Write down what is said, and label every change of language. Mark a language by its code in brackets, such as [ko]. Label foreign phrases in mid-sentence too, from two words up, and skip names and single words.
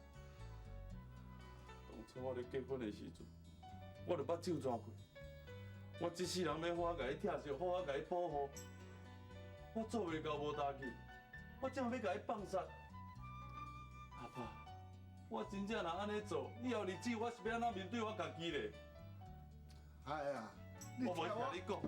[nan] 当初我咧结婚的时阵，我就捌手抓过。我一世人要好好甲伊疼惜，好好甲伊保护。我做袂到无大气，我怎要甲伊放杀？阿爸，我真正若安尼做，以后日子我是要安怎面对我家己咧？哎呀，我袂听你讲。